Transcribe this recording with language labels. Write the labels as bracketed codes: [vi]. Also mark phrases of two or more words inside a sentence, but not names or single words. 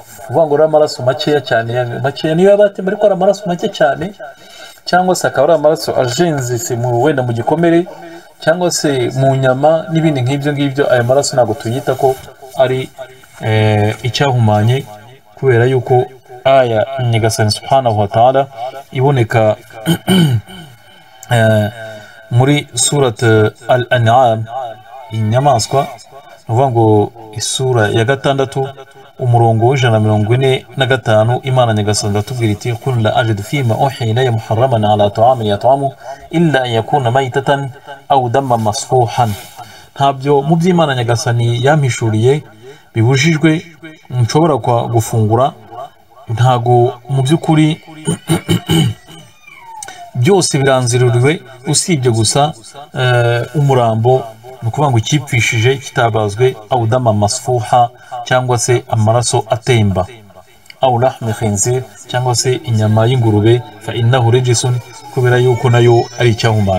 [rw] uvuga ngo rero amaraso makeya cyane, makeya niyo yabatemba, ariko ari amaraso make cyane, cyangwa se akaba ari amaraso ajenze wenda mu gikomere cyangwa se mu nyama n'ibindi nk'ibyo ngibyo. aya maraso ntabwo tuyita ko ari icyahumanye, kubera yuko aya Nyagasani [ar] سبحانه وتعالى [rw] iboneka muri surat al-An'am, inyamaswa. ni ukuvuga ngo isura ya 6 umurongo w'145, Imana Nyagasani atubwira iti [ar] قل لا أجد فيما أوحي إلي محرما على طاعم يطعمه إلا أن يكون ميتة أو دما مسفوحا. [rw] ntabyo mu by'Imana Nyagasani yampishuriye bibujijwe nshobora gufungura, ntago mu by'ukuri byose biranziruriwe, usibye gusa umurambo, ni ukuvuga ngo ikipfishije kitabazwe, [ar] أو دما مسفوحا [rw] cyangwa se amaraso atemba, [ar] أو لحم خنزير [rw] cyangwa se inyama y'ingurube, [ar] فإنه رجس, [rw] kubera yuko nayo ari icyahumanye.